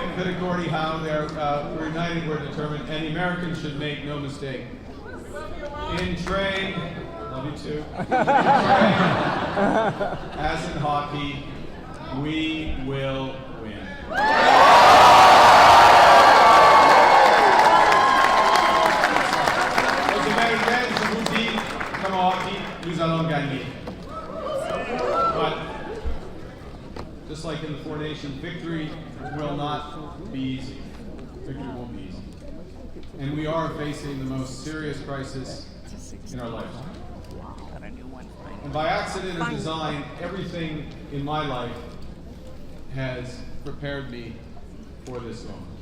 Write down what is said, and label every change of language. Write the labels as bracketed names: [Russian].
[English] Bit of Gordie Howe there. We're united, we're determined, and the Americans should make no mistake. In trade, love you too. In trade, as in hockey, we will win. [French] Aux Américains, je vous dis, comme en hockey, nous allons gagner. [English] But just like in the Four Nations, victory will not be easy. Victory won't be easy. And we are facing the most serious crisis in our lifetime. And by accident or design, everything in my life has prepared me for this moment.